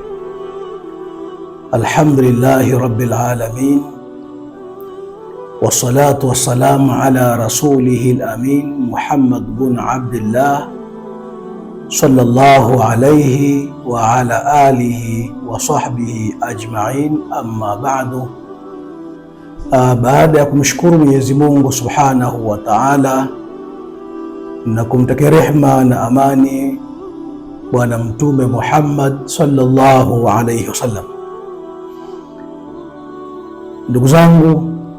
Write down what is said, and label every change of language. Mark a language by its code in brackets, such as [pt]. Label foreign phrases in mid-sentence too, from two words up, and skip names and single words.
[ar] الحمد لله رب العالمين، والصلاة والسلام على رسوله الأمين محمد بن عبد الله صلى الله عليه وعلى آله وصحبه أجمعين. أما بعد، [sw] baada ya kumshukuru Mwenyezi Mungu [ar] سبحانه وتعالى [sw] na kumtakia rehma na amani Bwana Mtume Muhammad [ar] صلى الله عليه وسلم, [sw] ndugu zangu,